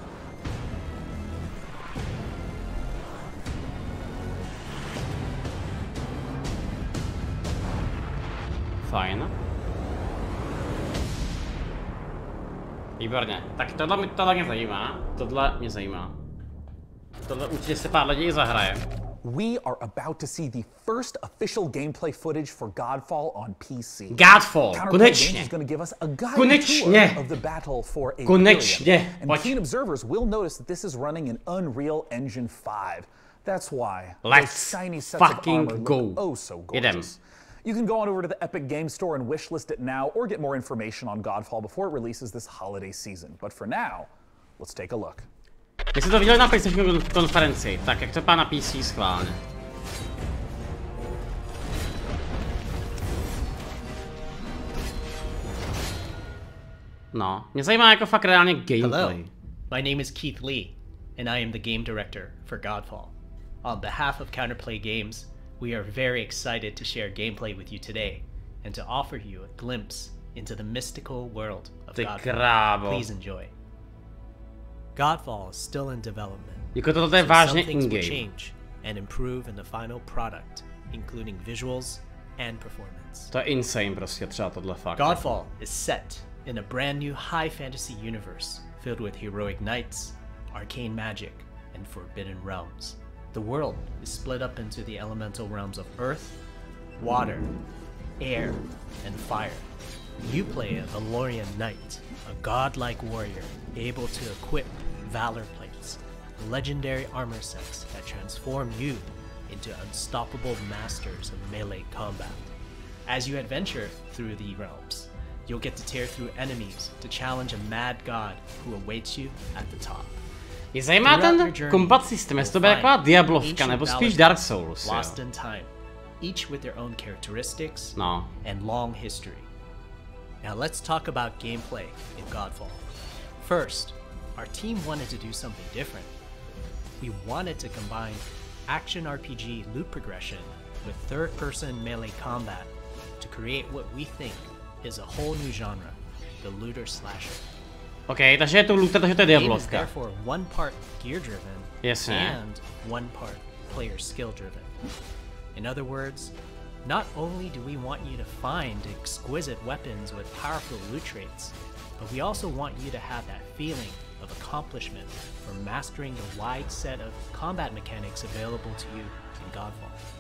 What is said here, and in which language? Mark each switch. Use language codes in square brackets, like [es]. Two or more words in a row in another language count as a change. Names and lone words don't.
[cs] Fajn. Výborně. Tak tohle mě zajímá. Tohle mě zajímá. Tohle určitě se pár lidí zahraje. [en] We are about to see the first official gameplay footage for Godfall on PC. [cs] Godfall, konečně. Konečně. Konečně. [en] And keen observers will notice that this is running in Unreal Engine 5. That's why let's shiny sets fucking of armor go. look oh so gorgeous. You can go on over to the Epic Game Store and wishlist it now, or get more information on Godfall before it releases this holiday season. But for now, let's take a look. [cs] My jsme to viděli na PlayStation konferenci, tak jak to vypadá na PC schválně. No, mě zajímá jako fakt reálně gameplay. [en] Hello, my name is Keith Lee, and I am the game director for Godfall. On behalf of Counterplay Games, we are very excited to share gameplay with you today, and to offer you a glimpse into the mystical world of Godfall. Please enjoy. Godfall is still in development, [cs] jako tohle je vážně [en] some things will in-game. change and improve in the final product, including visuals and performance. [cs] To je insane prostě, třeba tohle fakt. [en] Godfall is set in a brand new high fantasy universe filled with heroic knights, arcane magic, and forbidden realms. The world is split up into the elemental realms of earth, water, air, and fire. You play a Valorian knight, a godlike warrior able to equip valor plates, legendary armor sets that transform you into unstoppable masters of melee combat. As you adventure through the realms, you'll get to tear through enemies to challenge a mad god who awaits you at the top. [cs] Je zajímá ten kombat systém, jestli to bude taková Diablovka, nebo spíš Dark Souls, jo. [en] Lost in time, each with their own characteristics and long history. Now let's talk about gameplay in Godfall. First, our team wanted to do something different. We wanted to combine action RPG loot progression with third-person melee combat to create what we think is a whole new genre, the looter slasher. [cs] Okay, takže je to looter, takže to je Diablovka. [en] Therefore, one part gear-driven and one part player skill-driven. In other words, not only do we want you to find exquisite weapons with powerful loot traits, but we also want you to have that feeling of accomplishment from mastering the wide set of combat mechanics available to you in Godfall.